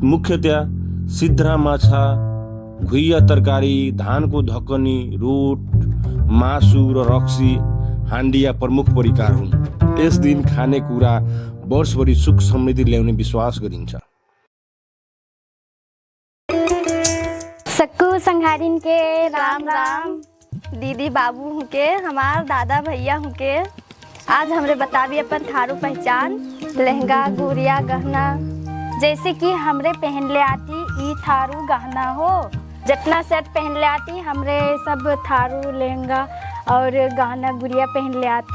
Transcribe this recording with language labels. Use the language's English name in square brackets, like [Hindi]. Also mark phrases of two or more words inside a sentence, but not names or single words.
[Nepali] मुख्यतया सिद्रा माछा, घुइया तरकारी, धानको ढकनी, रोट, मासु र रक्सी हान्डिया प्रमुख परिकार हुन्। यस दिन खाने कुरा वर्षभरि सुख समृद्धि ल्याउने विश्वास गरिन्छ। [Dangaura Tharu] सक्कू संघारिन के राम राम, दीदी बाबू हूँ के, हमार दादा भैया हूँ के। आज हमरे बताबी अपन थारू पहचान, लहंगा, गुड़िया, गहना। जैसे कि हमरे पहन ले आती ई थारू गहना हो। जितना सेट पहन ले आती हमरे सब थारू लहंगा और गहना गुड़िया पहन ले आती।